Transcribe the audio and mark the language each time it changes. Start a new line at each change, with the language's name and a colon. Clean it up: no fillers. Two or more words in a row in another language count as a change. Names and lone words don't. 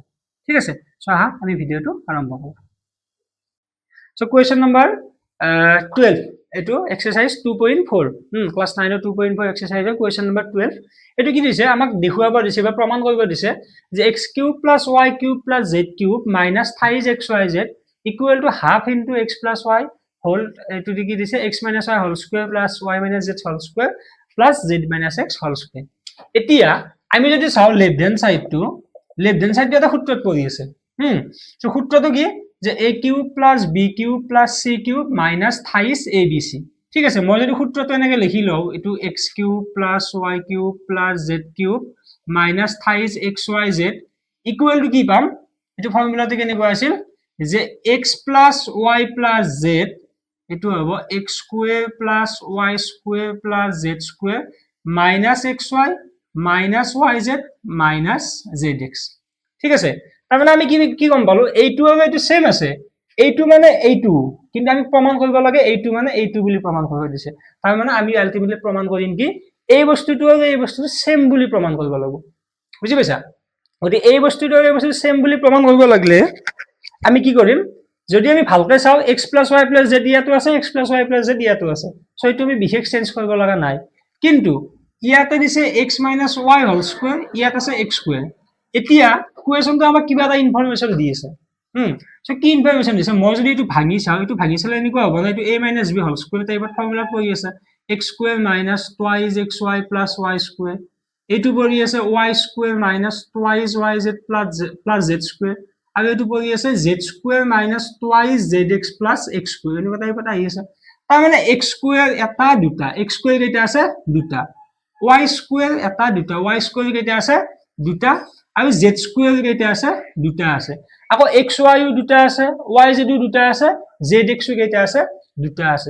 Assamese: ঠিক আছে? সো আহা আমি ভিডিঅ'টো আৰম্ভ কৰো। সো
English: question number
Assamese: 12 এটো এক্সাৰসাইজ 2.4 ক্লাছ 9 ৰ 2.4 এক্সাৰসাইজৰ
English: question number
Assamese: 12 এটো কি দিছে আমাক দেখুৱাব দিছে বা প্ৰমাণ কৰিব দিছে যে x³ + y³ + z³ - 5xyz
English: equal to half into x plus y whole
Assamese: এটো কি দিছে
English: x minus y whole square plus y minus z whole square plus z minus x whole square।
Assamese: এতিয়া আমি যদি চাও
English: left hand side
Assamese: এটা সূত্ৰত পৰি আছে। সো সূত্ৰটো কি যে
English: a³ plus b³ plus c³ minus 23 abc।
Assamese: ঠিক আছে, মই যদি সূত্ৰটো এনেকে লিখি লও এটো
English: x³ plus y³ plus z³ minus 23 xyz equal to
Assamese: কি পাম, এটো ফৰ্মুলাটো কেনেকুৱা আছিল যে
English: x plus y plus z
Assamese: এটো হ'ব
English: x square plus y square plus z square minus xy minus yz minus zx।
Assamese: ঠিক আছে, তাৰ মানে আমি কি গম পালো এইটো আৰু এইটো সেম আছে, এইটো মানে এইটো, কিন্তু আমি প্ৰমাণ কৰিব লাগে এইটো মানে এইটো বুলি প্ৰমাণ কৰিব দিছে। তাৰ মানে আমি আলটিমেটলি প্ৰমাণ কৰিম কি এই বস্তুটো আৰু এই বস্তুটো সেম বুলি প্ৰমাণ কৰিব লাগিব। বুজি পাইছা? গতি এই বস্তুটো আৰু এই বস্তুটো সেম বুলি প্ৰমাণ কৰিব লাগিলে আমি কি কৰিম, যদি আমি ভালকে চাও
English: x plus y plus z
Assamese: ইয়াতো আছে,
English: x plus y plus z
Assamese: ইয়াতো আছে। সো এইটো আমি বিশেষ চেঞ্জ কৰিব লগা নাই, কিন্তু ইয়াতে দিছে
English: x minus y whole square,
Assamese: ইয়াত আছে
English: x square।
Assamese: এতিয়া কোৱেশ্চনটো আমাক কিবা এটা ইনফৰমেশন দি আছে। সো কি ইনফৰমেশন দিছে, মই যদি এটো ভাঙি চাও এটো ভাঙি চালে এনেকুৱা হ'ব না, এটো
English: a minus b whole square type formula
Assamese: পৰি আছে
English: x square minus twice xy plus y square,
Assamese: এটো পৰি আছে
English: y square minus twice yz plus z square,
Assamese: আৰু এটো পৰি আছে
English: z square minus twice zx plus x square
Assamese: এনেকুৱা টাইপৰ আহি আছে। তাৰ মানে
English: x square
Assamese: এটা দুটা,
English: x square
Assamese: কেইটা আছে দুটা,
English: y square
Assamese: এটা দুটা,
English: y square
Assamese: কেইটা আছে দুটা, আৰু
English: z square
Assamese: কেইটা আছে দুটা আছে। আকৌ xy ও দুটা আছে, yz ও দুটা আছে, zx ও কেইটা আছে দুটা আছে।